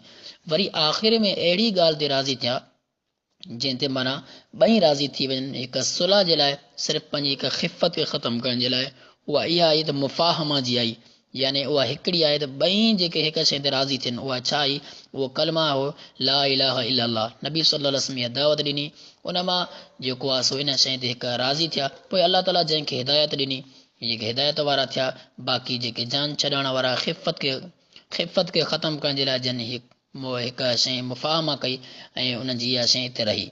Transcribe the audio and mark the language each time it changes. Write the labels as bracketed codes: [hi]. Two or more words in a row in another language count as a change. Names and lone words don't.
[sd] वरी आख़िर में अहिड़ी ॻाल्हि ते राज़ी थिया जंहिं ते माना ॿई राज़ी थी वञनि। हिकु सुलह जे लाइ सिर्फ़ु पंहिंजी हिकु ख़िफ़त खे ख़तमु करण जे लाइ उहा इहा आई त मुफ़ाहमा जी आई, यानी उहा हिकिड़ी आहे त ॿई जेके हिक शइ ते राज़ी थियनि। उहा छा आई? उहो कलमा हो [ar] لا إله إلا الله. [sd] नबी [ar] صلى الله عليه وسلم [sd] दावत ॾिनी, उन मां जेको आहे सो इन शइ ते हिकु राज़ी थिया। पोइ अल्लाह ताला जंहिंखे हिदायत ॾिनी, जेके हिदायत वारा थिया, बाक़ी जेके जान छॾण वारा ख़िफ़त खे ख़तमु करण जे लाइ जन हिकु शइ मुफ़ाहमा कई ऐं उन्हनि जी इहा शइ हिते रही।